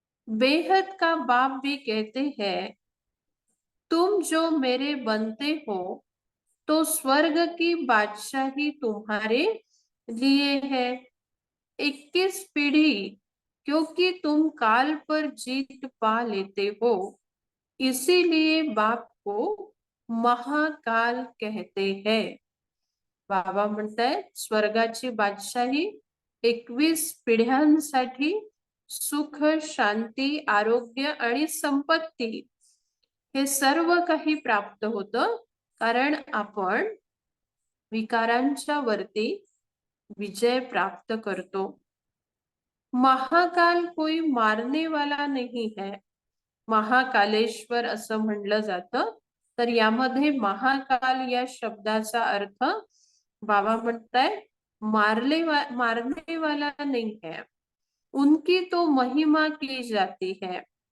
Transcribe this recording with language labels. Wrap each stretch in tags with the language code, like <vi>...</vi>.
<hi>बेहद का बाप भी कहते हैं तुम जो मेरे बनते हो तो स्वर्ग की बादशाही तुम्हारे लिए है. 21 पीढ़ी क्योंकि तुम काल पर जीत पा लेते हो इसीलिए बाप को महाकाल कहते हैं.</hi> <mr>बाबा म्हणतायत स्वर्गाची बादशाही 21 पिढ्यांसाठी सुख, शांती, आरोग्य आणि संपत्ती हे सर्व काही प्राप्त होतं कारण आपण विकारांच्या वरती विजय प्राप्त करतो.</mr> <hi>महाकाल कोई मारने वाला नहीं है.</hi> <mr>महाकालेश्वर असं म्हणलं जातं तर यामध्ये महाकाल या शब्दाचा अर्थ बाबा म्हणताय</mr> <hi>मारने वाला नहीं है, उनकी तो महिमा की जाती है।</hi>